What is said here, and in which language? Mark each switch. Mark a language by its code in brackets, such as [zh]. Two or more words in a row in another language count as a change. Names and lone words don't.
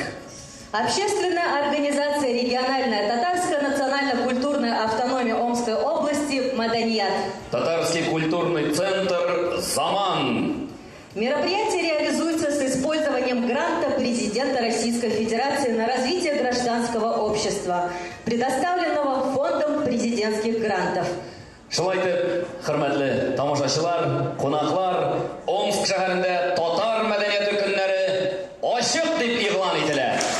[ru] Общественная организация «Региональная татарская национально-культурная автономия Омской области» «Маданият». Татарский культурный центр «Заман». Мероприятие реализуется с использованием гранта президента Российской Федерации на развитие гражданского общества, предоставленного Фондом президентских грантов. [tt] Шулайтып, хөрмәтле тамашачылар, кунаклар, Омск шәһәрендә татар мәдәнияте көннәре ачык дип игълан ителә.